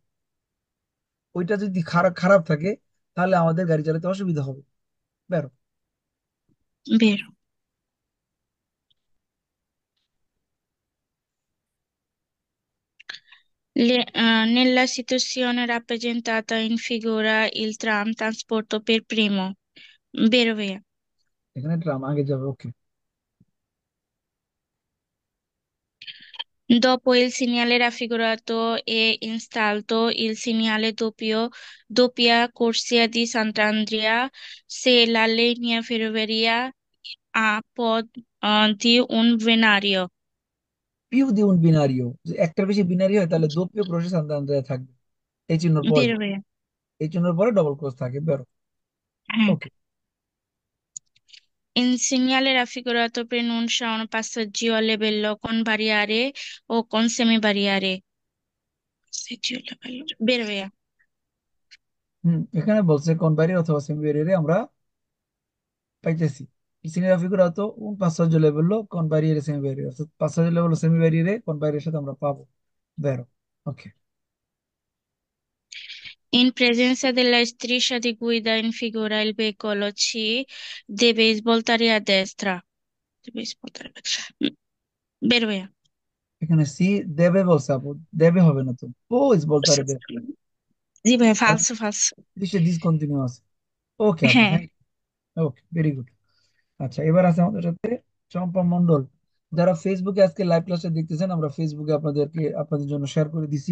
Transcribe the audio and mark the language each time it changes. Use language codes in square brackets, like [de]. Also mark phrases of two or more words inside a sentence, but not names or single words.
[bn] ওইটা যদি খারাপ খারাপ থাকে, তাহলে আমাদের গাড়ি চালাতে অসুবিধা হবে। বেরো। [it] Vero. Nella situazione rappresentata in figura il tram trasporto per primo. Vero ভাইয়া। [bn] এখানে ট্রাম আগে যাবে, ওকে। [it] Dopo il segnale raffigurato è installato il segnale doppia corsia di Sant'Andrea se la linea ferroviaria ha di un binario. più di un binario, [bn] যে একটার বেশি বিনারি হয় তাহলে [it] doppia croce Sant'Andrea [bn] থাকবে। এই চিহ্নের পর, [it] Vero ভাইয়া। [bn] এই চিহ্নের পরে [en] double cross [bn] থাকে। বেরো। হ্যাঁ। ওকে। [it] Il segnale raffigurato preannuncia un passaggio a livello con barriere o con semibariere. Passaggio a livello. Vero ভাইয়া। [bn] এখানে বলছে কোন বাইরে অথবা সেমি ব্যারিয়ারে আমরা পাইতেছি। [it] Il segnale raffigurato un passaggio livello con barriere semi barriere, অর্থাৎ passaggio livello semi barriere [bn] কোন বাইরের সাথে আমরা পাবো। বেরো। ওকে। [it] In presenza della striscia di guida in figura, il veicolo C deve svoltare a destra. Deve svoltare a destra. Vero ভাইয়া। [bn] এখানে সি দেবে বলছে আপু, দেবে হবে না তো। ও ইস বলতারে দে, জি ভাইয়া, [it] falso, falso। [bn] দৃশ্যে ডিসকন্টিনিউ আছে। ওকে আপু, হ্যাঁ। [en] thank you. [bn] ওকে, [en] very good. [bn] আচ্ছা, এবার আছে আমাদের সাথে চম্পা মন্ডল। যারা ফেসবুকে আজকে লাইভ ক্লাসটা দেখতেছেন, আমরা ফেসবুকে আপনাদের জন্য শেয়ার করে দিছি।